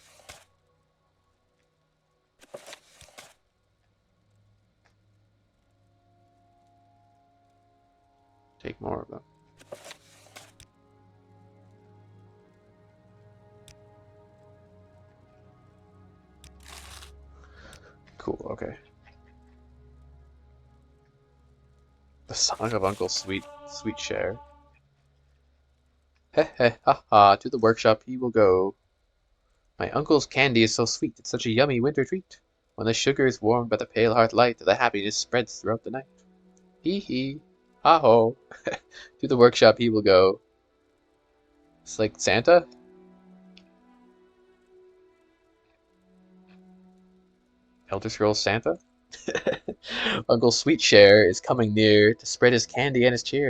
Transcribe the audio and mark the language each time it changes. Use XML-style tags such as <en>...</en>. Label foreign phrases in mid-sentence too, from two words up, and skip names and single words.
<en>Take more of them. Cool, okay. The Song of Uncle Sweetshare. Heh heh ha ha, to the workshop he will go. My uncle's candy is so sweet, it's such a yummy winter treat. When the sugar is warmed by the pale heart light, the happiness spreads throughout the night. Hee hee, ha ho, to the workshop he will go. It's like Santa? Elder Scrolls Santa? Uncle Sweetshare is coming near to spread his candy and his cheer.</en>